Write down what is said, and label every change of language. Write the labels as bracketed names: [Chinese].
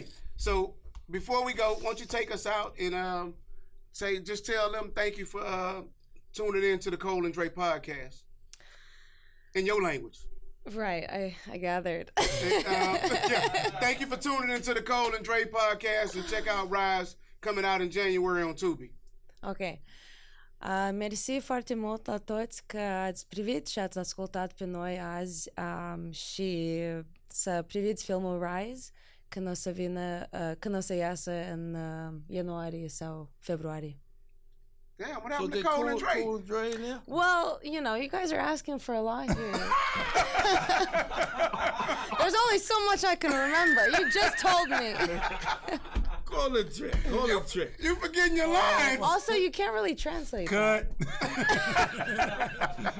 [English] Okay, so before we go, why don't you take us out and just tell them thank you for tuning in to the Cole and Dre podcast in your language. Right, I gathered. Yeah. Thank you for tuning into the Cole and Dre podcast and check out Rise coming out in January on Tubi. Ok. [Romanian] Mersi foarte mult la toți că ați privit și ați ascultat pe noi azi și să priviți filmul Rise când o să vină, când o să iasă în ianuarie sau februarie. [English] Damn, what happened to Cole and Dre? Cool Dre in there? Well, you know, you guys are asking for a lot here. There's only so much I can remember. You just told me. Call it Dre. Call it Dre. You forgetting your lines. Also, you can't really translate that.